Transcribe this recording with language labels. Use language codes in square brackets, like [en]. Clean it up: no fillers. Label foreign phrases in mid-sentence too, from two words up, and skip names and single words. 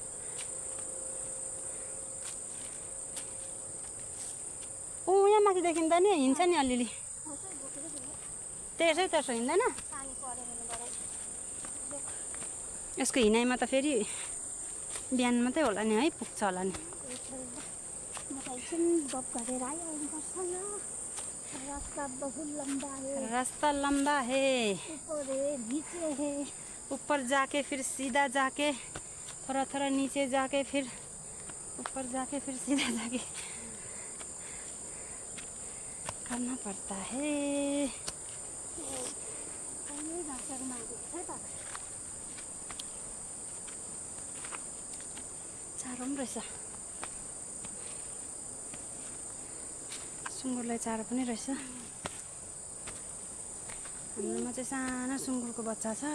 [ne] यहाँ माथिदेखि त नि हिँड्छ नि अलिअलि, तेर्सो हिँड्दैन। यसको हिँडाइमा त फेरि बिहान मात्रै होला नि है, पुग्छ होला नि। [hi] रास्ता लंबा है, ऊपर जाके फिर सीधा जाके, थोड़ा थोड़ा नीचे जाके फिर ऊपर जाके फिर सीधा जाके करना पड़ता है। [ne] चारो पनि रहेछ, सुँगुरलाई चारो पनि रहेछ। हाम्रोमा चाहिँ सानो सुँगुरको बच्चा छ।